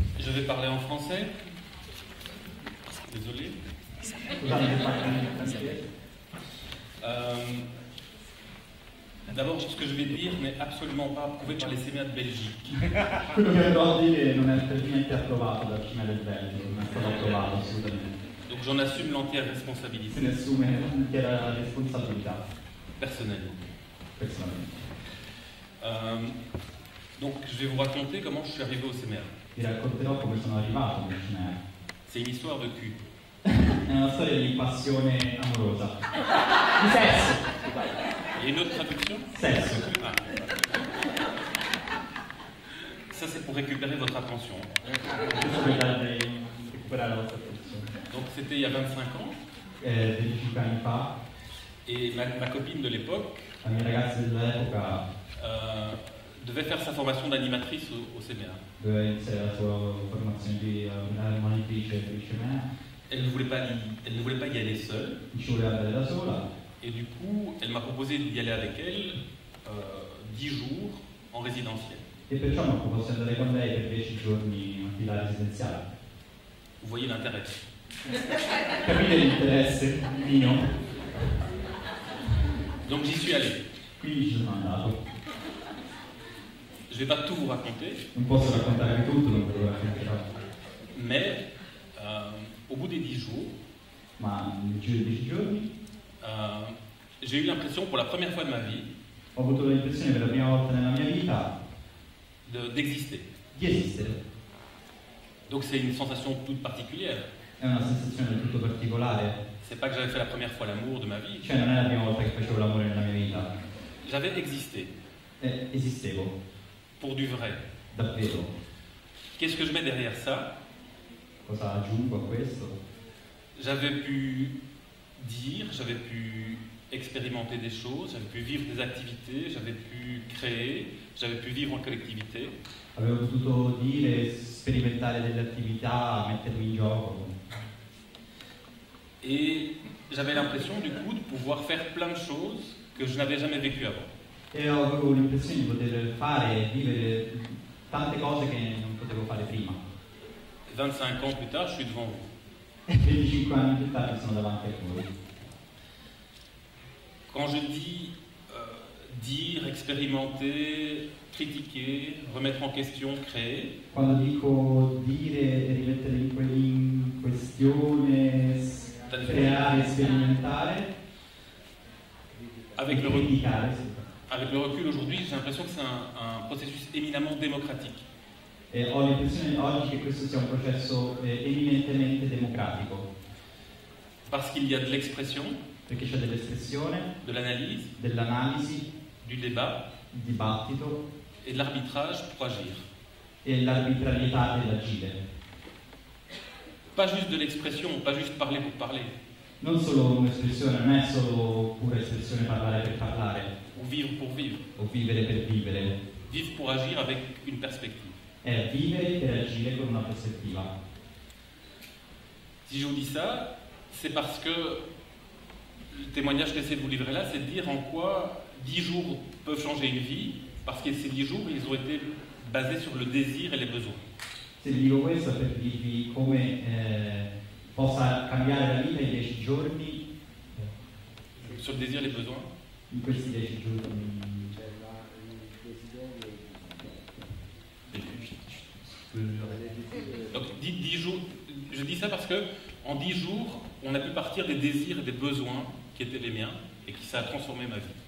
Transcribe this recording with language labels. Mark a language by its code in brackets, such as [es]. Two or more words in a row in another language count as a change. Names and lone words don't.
[fr] Je vais parler en français. Désolé. D'abord, ce que je vais dire n'est absolument pas approuvé par les CMA de Belgique. [it] Quello che andrò a dire non è per niente approvato dal CIMA del Belgio, non è stato approvato assolutamente. [fr] Donc j'en assume l'entière responsabilité. [it] Se ne assume l'intera responsabilità [fr] Personnellement. [it] personalmente. [fr] Donc je vais vous raconter comment je suis arrivé au CMR. [it] Vi racconterò come sono arrivato nel CIMA. [fr] C'est une histoire de cul. [it] È una storia di passione amorosa. Di sesso. [fr] Il y a une autre traduction? [it] Sesso. Ah. [fr] Ça c'est pour récupérer votre attention. [it] Questo per darvi recuperare la vostra attenzione. [fr] Donc c'était il y a 25 ans. [it] 25 anni fa, [fr] Et ma copine de l'époque [it] la mia ragazza dell'epoca [fr] devait faire sa formation d'animatrice au CMA. [it] doveva iniziare la sua formazione di animatrice di CIMA. [fr] Elle ne voulait pas y aller seule. [it] Ci voleva andare da sola. [fr] Et du coup, elle m'a proposé d'y aller avec elle 10 jours en résidentiel. [it] E perciò mi proposto di andare con lei per 10 giorni in attività residenziale. [fr] Vous voyez l'intérêt. [it] Capite l'interesse mio? [fr] Donc j'y suis allé. [it] Quindi ci sono andato. [fr] Je ne vais pas tout vous raconter, [it] Non posso raccontarvi tutto, non ve lo racconterò. [fr] mais au bout des 10 jours, [it] Ma nel giro di 10 giorni [fr] j'ai eu l'impression pour la première fois de ma vie [it] ho avuto l'impressione per la prima volta nella mia vita [fr] d'exister. [it] di esistere. [fr] Donc c'est une sensation toute particulière. [it] È una sensazione del tutto particolare. [fr] C'est pas que j'avais fait la première fois l'amour de ma vie, [it] Cioè non è la prima volta che facevo l'amore nella mia vita. [fr] j'avais existé [it] Esistevo, [fr] pour du vrai. [it] davvero. [fr] Qu'est-ce que je mets derrière ça? [it] Cosa aggiungo a questo? [fr] J'avais pu dire, j'avais pu expérimenter des choses, j'avais pu vivre des activités, j'avais pu créer, j'avais pu vivre en collectivité. [it] Avevo potuto dire, sperimentare delle attività, mettermi in gioco. [fr] Et j'avais l'impression du coup de pouvoir faire plein de choses que je n'avais jamais vécues avant. [it] E avevo l'impressione di poter fare e vivere tante cose che non potevo fare prima. [fr] 25 ans plus tard, je suis devant vous. [it] E 25 anni più tardi sono davanti a voi. [fr] Quand je dis dire, expérimenter, critiquer, remettre en question, créer, [it] Quando dico dire e rimettere in questione, creare, sperimentare, [fr] avec le [it] criticare, [fr] recul aujourd'hui, j'ai l'impression que c'est un processus éminemment démocratique. [it] e ho l'impressione oggi che questo sia un processo eminentemente democratico, [fr] Parce qu'il y a de l'expression, [it] perché c'è dell'espressione, [fr] de l'analyse, [it] dell'analisi, [fr] du débat [it] del dibattito [fr] et de l'arbitrage pour agir. [it] e l'arbitrarietà dell'agire. [fr] Pas juste de l'expression, pas juste parler pour parler, [it] Non solo un'espressione, non è solo pura espressione parlare per parlare, [fr] ou vivre pour vivre. [it] o vivere per vivere, [fr] Vivre pour agir avec une perspective. [it] è vivere per agire con una prospettiva. [fr] Si je vous dis ça, c'est parce que le témoignage que j'essaie de vous livrer là, c'est de dire en quoi 10 jours peuvent changer une vie, parce que ces 10 jours, ils ont été basés sur le désir et les besoins. [it] Se vi dico questo è per dirvi come possa cambiare la vita in 10 giorni, Sur le désir et les besoins. in questi 10 giorni. [fr] Donc 10 jours, je dis ça parce que en 10 jours, on a pu partir des désirs et des besoins qui étaient les miens et qui ça a transformé ma vie.